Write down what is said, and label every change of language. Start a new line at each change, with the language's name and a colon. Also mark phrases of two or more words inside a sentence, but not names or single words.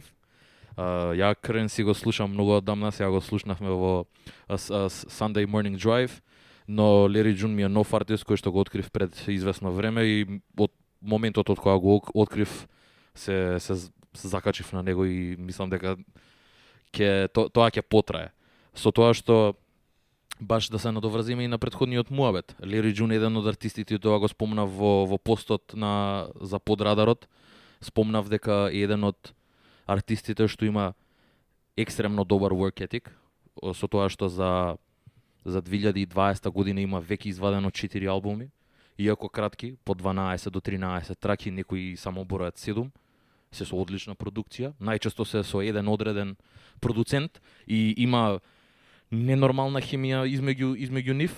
Macedonian: Ја Крен си го слушам многу одамна, сега го слушнавме во Sunday Morning Drive, но Larry June ми е нов артист кој што го открив пред известно време и од моментот од кога го открив се закачив на него и мислам дека тоа ќе потрае. Со тоа што баш да се надоврзиме и на претходниот муабет. Larry June е еден од артистите, тоа го спомнав во постот за подрадарот. Спомнав дека е еден од артистите што има екстремно добар
English: work ethic,
Macedonian: со тоа што за 2020 година има веќе извадено 4 албуми, иако кратки, по 12 до 13 траки, некои само бројат 7, се со одлична продукција, најчесто се со еден одреден продуцент и има ненормална хемија измеѓу нив.